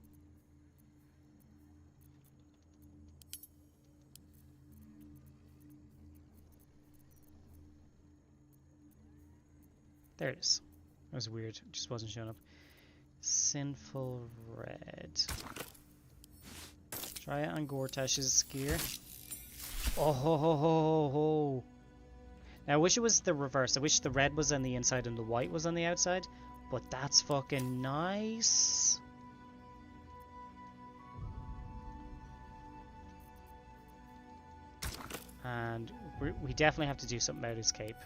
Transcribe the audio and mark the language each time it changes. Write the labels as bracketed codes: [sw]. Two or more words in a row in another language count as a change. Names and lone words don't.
[en] There it is. That was weird. It just wasn't showing up. Sinful Red. Try it on Gortash's gear. Oh ho ho ho ho! Now I wish it was the reverse. I wish the red was on the inside and the white was on the outside. But that's fucking nice. And we definitely have to do something about his cape.